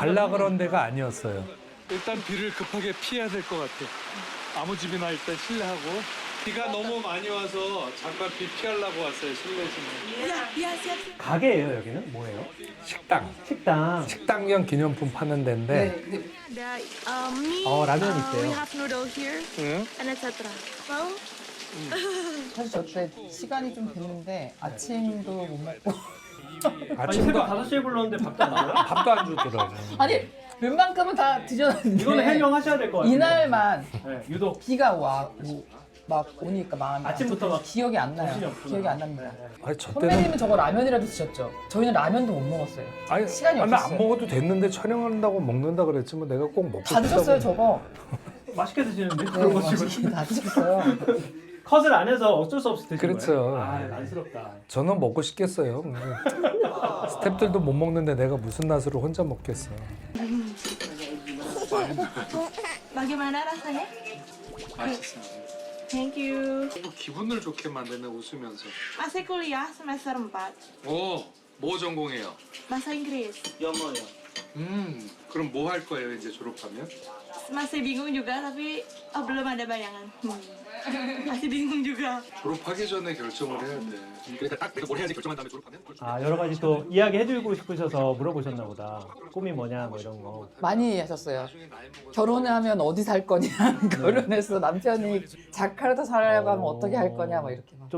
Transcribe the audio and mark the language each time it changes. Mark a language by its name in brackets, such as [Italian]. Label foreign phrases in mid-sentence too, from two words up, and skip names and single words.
[Korean] 갈라 그런 데가 아니었어요. 일단 비를 급하게 피해야 될 것 같아요. 아무 집이나 일단 실내하고 비가 너무 많이 와서 잠깐 비 피하려고 왔어요. 실내 지금. 가게예요, 여기는? 뭐예요? 식당. 식당. 식당형 기념품 파는 데인데 네, [English] There, meat. [Korean] 라면 [English] We [Korean] 있대요. [English] have noodle here [Korean] 응? [English] and etc. Well, [Korean] 사실 저때 시간이 좀 됐는데 아침도 못 먹고 아니, 아침도 새벽 5시에 불렀는데 밥도 안 줘요? 밥도 안 주더라고. 아니 웬만큼은 다 드셨는데 이거는 해명하셔야 될 것 같아요. 이날만 네, 유독 비가 막 오니까 마음이 아침부터 안 좋고 막 기억이 안 나요. 정신이 없구나. 기억이 안 납니다. 아니 저 때는 선배님은 저거 라면이라도 드셨죠? 저희는 라면도 못 먹었어요. 아니 시간이 나안 없었어요. 먹어도 됐는데 촬영한다고 먹는다 그랬지 뭐 내가 꼭 먹고 다 드셨어요 저거? 맛있게 드시는데 네, 그런 거 치고 맛있게 다 드셨어요. 컷을 안 해서 어쩔 수 없이 드신 그렇죠. 거예요? 아, 안쓰럽다. 저는 먹고 싶겠어요. 스태프들도 못 먹는데 내가 무슨 낯으로 혼자 먹겠어. [Indonesian] bagaimana rasanya? [Korean] 맛있습니다. [English] Thank you. [Korean] 기분을 좋게 만드네 웃으면서. [Indonesian] Masih kuliah semester 4, [Korean] 뭐 전공해요? [Indonesian] bahasa Inggris. [Korean] 그럼 뭐 할 거예요 이제 졸업하면? [Indonesian] Masih bingung juga tapi belum ada bayangan. Masih bingung juga. [Korean] 졸업하기 전에 결정을 해야 돼. 그러니까 딱 내가 뭘 해야지 결정한 다음에 졸업하면? 아, 여러 가지 또 이야기 해주고 싶으셔서 물어보셨나 보다. 꿈이 뭐냐, 뭐 이런 거. 많이 하셨어요. 결혼을 하면 어디 살 거냐, 결혼해서 남편이 자카르타 살려고 하면 어떻게 할 거냐, 막 이렇게 막.